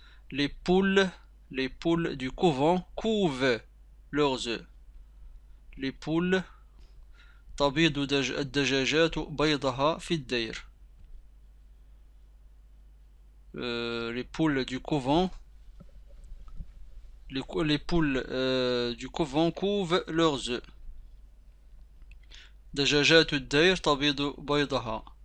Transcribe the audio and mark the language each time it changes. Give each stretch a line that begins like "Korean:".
French: Les poules du couvent couvent leurs œufs. Les poules
Arabic: تبيض الدجاجات بيضها في الدير.
French: Les poules du couvent du couvent couvent leurs œufs.
Arabic: دجاجات الدير تبيض بيضها.